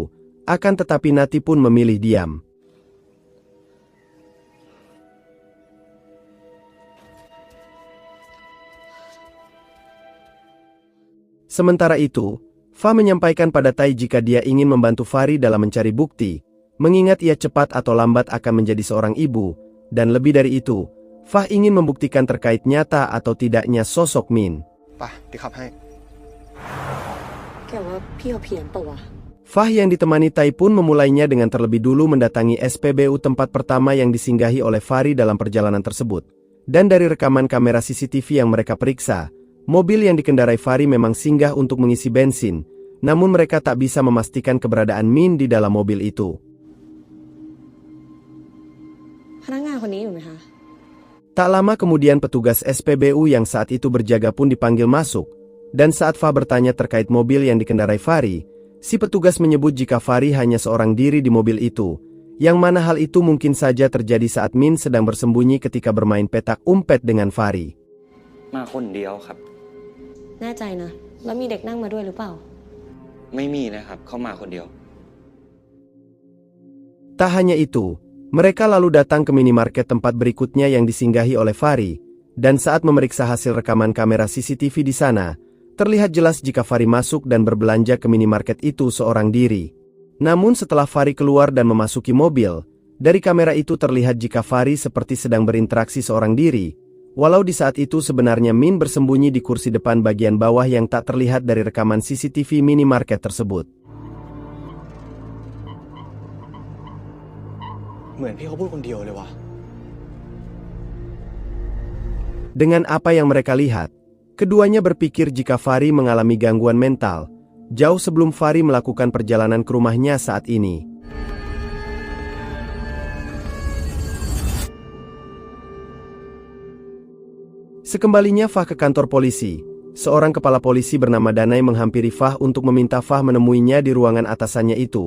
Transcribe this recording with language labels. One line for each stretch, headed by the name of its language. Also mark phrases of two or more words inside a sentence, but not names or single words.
Indonesian: Akan tetapi Nati pun memilih diam. Sementara itu, Fah menyampaikan pada Tai jika dia ingin membantu Fahri dalam mencari bukti, mengingat ia cepat atau lambat akan menjadi seorang ibu, dan lebih dari itu, Fah ingin membuktikan terkait nyata atau tidaknya sosok Min.
Thai: ป่ะเดี๋ยวขับให้ แกว่าพี่เขาเพี้ยนปะวะ
Indonesian: Fah yang ditemani Tai pun memulainya dengan terlebih dulu mendatangi SPBU tempat pertama yang disinggahi oleh Fahri dalam perjalanan tersebut. Dan dari rekaman kamera CCTV yang mereka periksa, mobil yang dikendarai Fahri memang singgah untuk mengisi bensin, namun mereka tak bisa memastikan keberadaan Min di dalam mobil itu.
Thai: พนักงานคนนี้อยู่ไหมคะ
Indonesian: Tak lama kemudian petugas SPBU yang saat itu berjaga pun dipanggil masuk, dan saat Fah bertanya terkait mobil yang dikendarai Fahri, si petugas menyebut jika Fahri hanya seorang diri di mobil itu, yang mana hal itu mungkin saja terjadi saat Min sedang bersembunyi ketika bermain petak umpet dengan Fahri.
Thai: มาคนเดียวครับ แน่ใจนะ แล้วมีเด็กนั่งมาด้วยหรือเปล่า ไม่มีนะครับ เข้ามาคนเดียว
Indonesian: Tak hanya itu, mereka lalu datang ke minimarket tempat berikutnya yang disinggahi oleh Fahri, dan saat memeriksa hasil rekaman kamera CCTV di sana, terlihat jelas jika Fahri masuk dan berbelanja ke minimarket itu seorang diri. Namun setelah Fahri keluar dan memasuki mobil, dari kamera itu terlihat jika Fahri seperti sedang berinteraksi seorang diri, walau di saat itu sebenarnya Min bersembunyi di kursi depan bagian bawah yang tak terlihat dari rekaman CCTV minimarket tersebut.
Thai: เหมือนพี่เขาพูดคนเดียวเลยวะ
Indonesian: Dengan apa yang mereka lihat, keduanya berpikir jika Fahri mengalami gangguan mental, jauh sebelum Fahri melakukan perjalanan ke rumahnya saat ini. Sekembalinya Fah ke kantor polisi, seorang kepala polisi bernama Danai menghampiri Fah untuk meminta Fah menemuinya di ruangan atasannya itu.